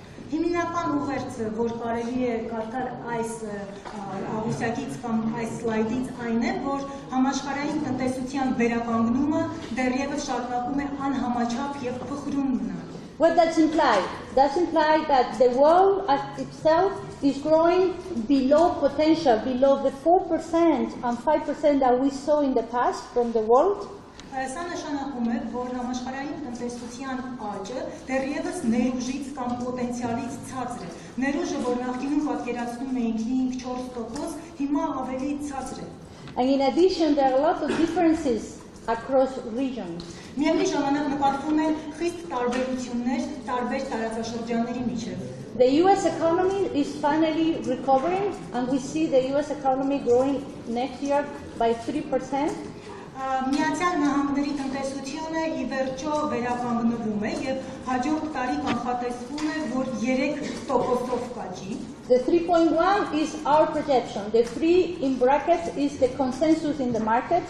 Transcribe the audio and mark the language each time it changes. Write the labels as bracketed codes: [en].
[hy] Հիմնական ուղերձը, որ կարելի է կարդալ այս աղյուսակից կամ այս սլայդից այն է, որ համաշխարհային տնտեսության վերականգնումը դեռևս շարունակում է անհամաչափ եւ փխրուն մնալ։ [en] What does imply? Does imply that the world as itself is growing below potential, below the 4% and 5% that we saw in the past from the world. [hy] Սա նշանակում է, որ համաշխարհային տնտեսության աճը դեռևս ներուժից կամ պոտենցիալից ցածր է։ Ներուժը, որ նախկինում պատկերացնում էինք 5-4%, հիմա ավելի ցածր է։ [en] And in addition, there are a lot of differences across regions. [hy] Միևնույն ժամանակ նկատվում են խիստ տարբերություններ տարբեր տարածաշրջանների միջև։ [en] The US economy is finally recovering, and we see the US economy growing next year by 3%. [hy] Միացյալ Նահանգների տնտեսությունը ի վերջո վերականգնվում է եւ հաջորդ տարի կանխատեսվում է, որ 3%-ով կաճի։ [en] The 3.1 is our projection. The 3 in brackets is the consensus in the market.